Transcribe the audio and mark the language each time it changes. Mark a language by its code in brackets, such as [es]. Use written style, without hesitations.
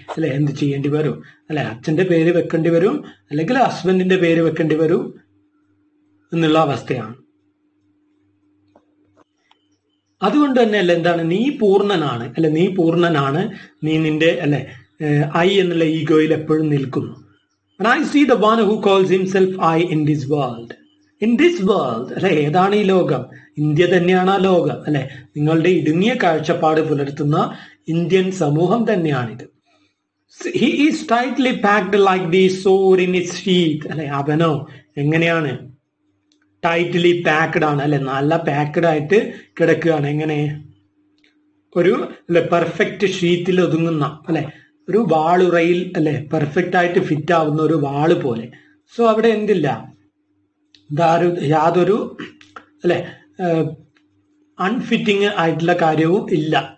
[ml] അല്ലെ എന്ത് ചെയ്യേണ്ടി വരും അല്ലെ, അച്ഛന്റെ പേര് വെക്കേണ്ടി വരും അല്ലെങ്കിൽ ഹസ്ബൻഡിന്റെ പേര് വെക്കേണ്ടി വരും എന്നുള്ള അവസ്ഥയാണ്. അതുകൊണ്ട് തന്നെ അല്ലെ എന്താണ്, നീ പൂർണ്ണനാണ് അല്ലെ, നീ പൂർണ്ണനാണ്, നീ നിന്റെ അല്ലെ ഐ എന്നുള്ള ഈഗോയിൽ എപ്പോഴും നിൽക്കുന്നു. [en] And I see the one who calls himself I in this world. In this world [ml] അല്ലെ, ഏതാണ് ഈ ലോകം? ഇന്ത്യ തന്നെയാണ് ആ ലോകം അല്ലെ. നിങ്ങളുടെ ഇടുങ്ങിയ കാഴ്ചപ്പാട് പുലർത്തുന്ന ഇന്ത്യൻ സമൂഹം തന്നെയാണിത്. [en] He is tightly packed like the sword in its sheath അല്ലെ. [ml] അവനോ എങ്ങനെയാണ്? ടൈറ്റ്ലി പാക്ഡ് ആണ് അല്ലെ, നല്ല പാക്ഡ് ആയിട്ട് കിടക്കുകയാണ്. എങ്ങനെ? ഒരു അല്ലെ പെർഫെക്റ്റ് ഷീറ്റിൽ ഒതുങ്ങുന്ന അല്ലെ, ഒരു വാളുറയിൽ അല്ലെ പെർഫെക്റ്റ് ആയിട്ട് ഫിറ്റ് ആവുന്ന ഒരു വാള് പോലെ. സോ അവിടെ എന്തില്ല, യാതൊരു അല്ലെ അൺഫിറ്റിങ് ആയിട്ടുള്ള കാര്യവും ഇല്ല.